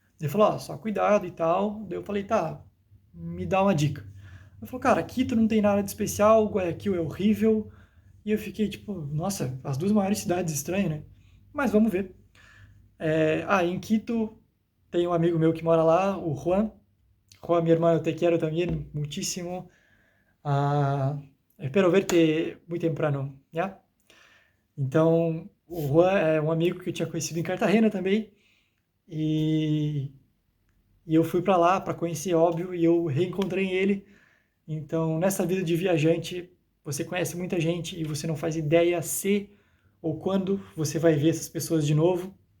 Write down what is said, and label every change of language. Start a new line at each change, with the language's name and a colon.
Portuguese: Ele falou, ó, só cuidado e tal. Daí eu falei, tá, me dá uma dica. Ele falou, cara, Quito não tem nada de especial, Guayaquil é horrível. E eu fiquei tipo, nossa, as duas maiores cidades, estranho, né? Mas vamos ver. Em Quito tem um amigo meu que mora lá, o Juan.
Spanish: Juan, mi hermano, te quiero también muchísimo. Ah, espero verte muy temprano, ¿ya?
Portuguese: Então, o Juan é um amigo que eu tinha conhecido em Cartagena também. E, e eu fui para lá para conhecer, óbvio, e eu reencontrei ele. Então, nessa vida de viajante, você conhece muita gente e você não faz ideia se ou quando você vai ver essas pessoas de novo.